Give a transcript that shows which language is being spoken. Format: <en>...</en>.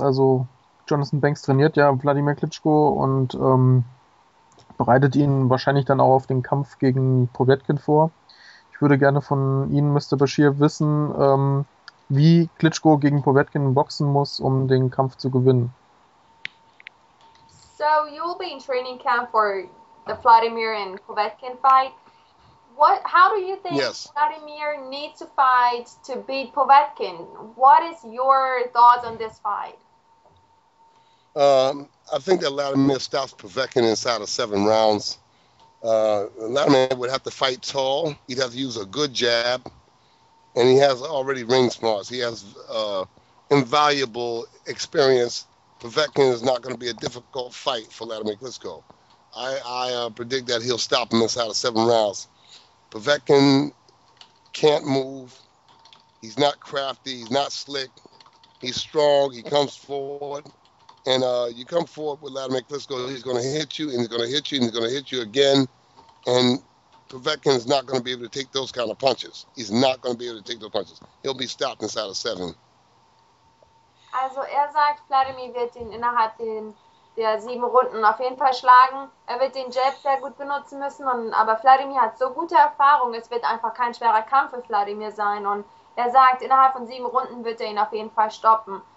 <de>Also Jonathan Banks trainiert ja Wladimir Klitschko und bereitet ihn wahrscheinlich dann auch auf den Kampf gegen Povetkin vor. Ich würde gerne von Ihnen, Mr. Bashir, wissen, wie Klitschko gegen Povetkin boxen muss, um den Kampf zu gewinnen.</de> <en>So you'll be in training camp for the Vladimir and Povetkin fight. How do you think Vladimir needs to fight to beat Povetkin? What is your thoughts on this fight? I think that Vladimir stops Povetkin inside of 7 rounds. Vladimir would have to fight tall. He'd have to use a good jab. And he has already ring smarts. He has invaluable experience. Povetkin is not going to be a difficult fight for Vladimir Klitschko. I predict that he'll stop him inside of 7 rounds. Povetkin can't move. He's not crafty. He's not slick. He's strong. He comes forward. And you come forward with Vladimir Klitschko, he's going to hit you, and he's going to hit you, and he's going to hit you again. And Povetkin is not going to be able to take those kind of punches. He's not going to be able to take those punches. He'll be stopped inside of 7.</en> <de>Also sagt, Vladimir wird ihn innerhalb der 7 Runden auf jeden Fall schlagen. Er wird den Jab sehr gut benutzen müssen, aber Vladimir hat so gute Erfahrung, es wird einfach kein schwerer Kampf für Vladimir sein. Und er sagt, innerhalb von 7 Runden wird er ihn auf jeden Fall stoppen.</de>